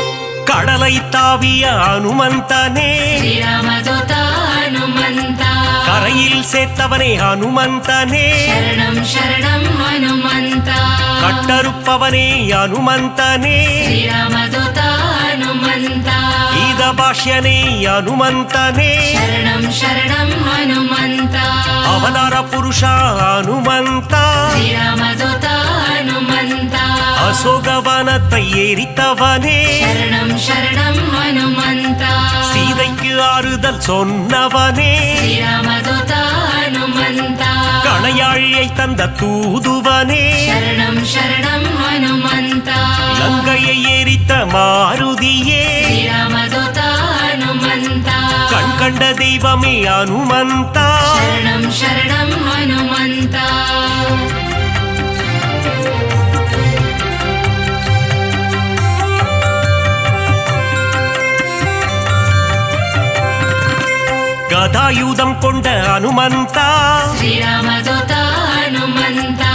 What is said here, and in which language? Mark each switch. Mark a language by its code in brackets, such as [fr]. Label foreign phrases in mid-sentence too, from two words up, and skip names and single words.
[ta] கடலை தாவிய அனுமந்தனே [sa] श्रीरामदूता हनुमन्ता [ta] கரையில் சேர்த்தவனே அனுமந்தனே [sa] शरणं शरणं हनुमन्ता [ta] கட்டறுப்பவனே அனுமந்தனே [sa] श्रीरामदूता हनुमन्ता [ta] கீத பாஷ்யனே அனுமந்தனே [sa] शरणं शरणं हनुमन्ता [ta] அவதார புருஷா அனுமந்தா [sa] श्रीरामदूता हनुमन्ता [ta] அசோகவனத்தை எரித்தவனே [sa] शरणं शरणं हनुमन्ता [ta] சீதைக்கு ஆறுதல் சொன்னவனே [sa] श्रीरामदूता हनुमन्ता [ta] கணையாழியை தந்த தூதுவனே [sa] शरणं शरणं हनुमन्ता [ta] லங்கையை எரித்த மாருதியே [sa] श्रीरामदूता हनुमन्ता [ta] கண் கண்ட தெய்வமே அனுமந்தா [sa] शरणं शरणं हनुमन्ता [ta] கதாயுதம் கொண்ட அனுமந்தா [sa] श्रीरामदूता हनुमन्ता